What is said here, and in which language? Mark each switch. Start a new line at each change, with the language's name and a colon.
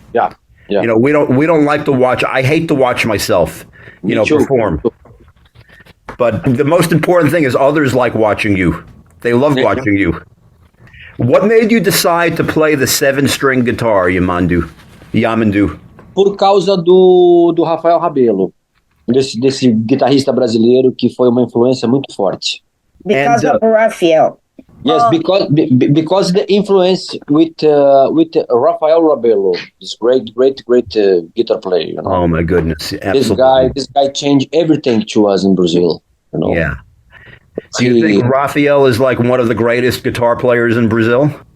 English: Yeah. You know, we don't like to watch. I hate to watch myself, perform. But the most important thing is others like watching you. They love watching you. What made you decide to play the 7-string guitar, Yamandu?
Portuguese: Por causa do Raphael Rabello, desse guitarrista brasileiro que foi uma influência muito forte.
English: Because of Raphael. Yes, because the influence with Raphael Rabello, this great guitar player. You know? Oh my goodness! Absolutely. This guy changed everything to us in Brazil. You know? Yeah. Do you think Raphael is like one of the greatest guitar players in Brazil?